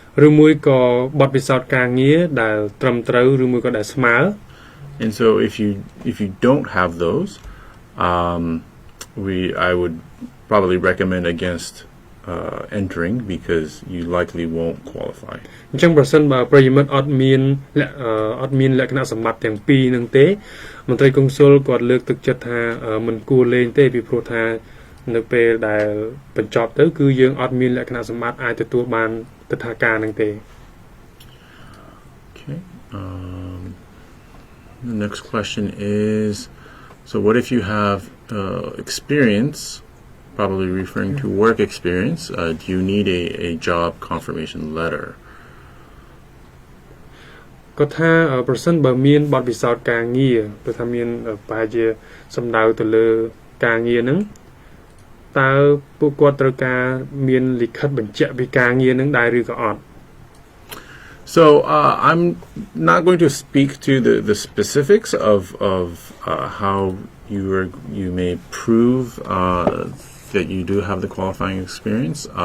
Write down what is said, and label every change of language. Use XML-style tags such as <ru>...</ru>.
<km>ឬមួយក៏បទពិសោធន៍ការងារដែលត្រឹមត្រូវឬមួយក៏ដែលស្មើ</km> <en>And so if you don't have those, I would probably recommend against entering because you likely won't qualify.</en> <km>អញ្ចឹងប្រសិនបើប្រិយមិត្តអត់មានលក្ខណៈសម្បត្តិទាំងពីរនឹងទេមន្ត្រីកុងស៊ុលគាត់លើកទឹកចិត្តថាមិនគួរលេងទេពីព្រោះថានៅពេលដែលបញ្ចប់ទៅគឺយើងអត់មានលក្ខណៈសម្បត្តិអាចទទួលបានទិដ្ឋាការនឹងទេ</km> <en>Okay. The next question is, so what if you have experience, probably referring to work experience, do you need a job confirmation letter?</en> <km>គាត់ថាប្រសិនបើមានបទពិសោធន៍ការងារព្រោះថាមានប្រហែលជាសំដៅទៅលើការងារហ្នឹងតើពួកគាត់ត្រូវការមានលិខិតបញ្ជាក់ពីការងារហ្នឹងដែរឬក៏អត់</km> <en>So I'm not going to speak to the specifics of how you may prove that you do have the qualifying experience.</en>